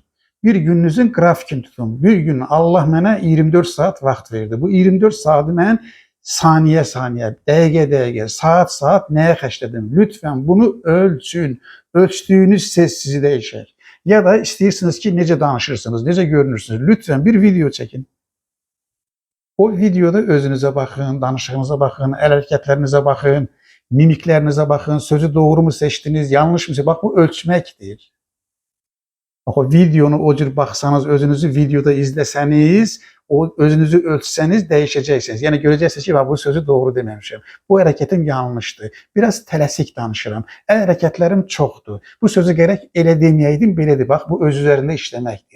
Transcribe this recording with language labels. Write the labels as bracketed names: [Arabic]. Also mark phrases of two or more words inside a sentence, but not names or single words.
[Azerbaijani] Bir gününüzün qrafikini tutun. Bir gün Allah mənə 24 saat vaxt verdi. Bu 24 saatı mən saniyə, dəqiqə, saat nəyə xərclədim? [Turkish] Lütfen bunu ölçün. [Azerbaijani] Ölçdüyünüz ses sizi dəyişər. Ya da istiyorsunuz ki necə danışırsınız, necə görünürsünüz. [Turkish] Lütfen bir video çekin. O videoda özünüze bakın, danışığınıza bakın, el hareketlerinize bakın, mimiklerinize bakın, sözü doğru mu seçtiniz, yanlış mı seçtiniz. Bak bu ölçmektir. [Azerbaijani] Bax, o videonu o cür baxsanız, özünüzü videoda izləsəniz, o özünüzü ölçsəniz dəyişəcəksiniz. Yəni görəcəksiniz ki, bu sözü doğru deməmişəm. Bu hərəkətim yanlışdır. Biraz tələsik danışıram. Hərəkətlərim çoxdur. Bu sözü gərək elə deməyəydim, belədir. Bax, bu öz üzərində işləməkdir.